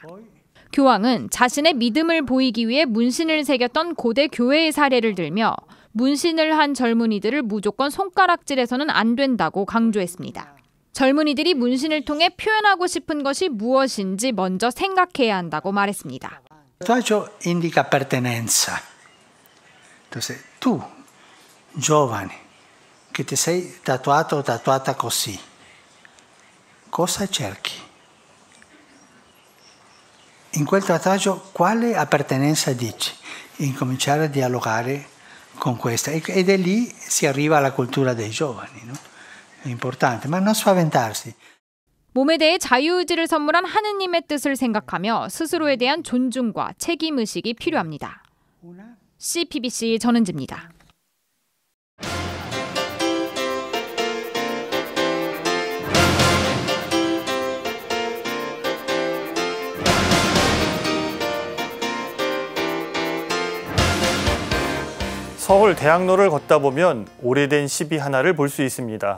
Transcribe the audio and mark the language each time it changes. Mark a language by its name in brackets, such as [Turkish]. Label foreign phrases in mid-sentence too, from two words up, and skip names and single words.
[Korean] 교황은 자신의 믿음을 보이기 위해 문신을 새겼던 고대 교회의 사례를 들며 문신을 한 젊은이들을 무조건 손가락질해서는 안 된다고 강조했습니다. 젊은이들이 문신을 통해 표현하고 싶은 것이 무엇인지 먼저 생각해야 한다고 말했습니다. [Italian] Tatuaggio indica appartenenza. [Spanish] Entonces, tú, [Italian] giovane, che ti sei tatuato o tatuata così, cosa cerchi? In quel tatuaggio quale appartenenza dici? Incominciare a dialogare con questa ed è lì si arriva alla cultura dei giovani, no? È importante, ma non spaventarsi. [Korean] 몸에 대해 자유의지를 선물한 하느님의 뜻을 생각하며 스스로에 대한 존중과 책임의식이 필요합니다. CPBC 전은지입니다. 서울 대학로를 걷다 보면 오래된 시비 하나를 볼 수 있습니다.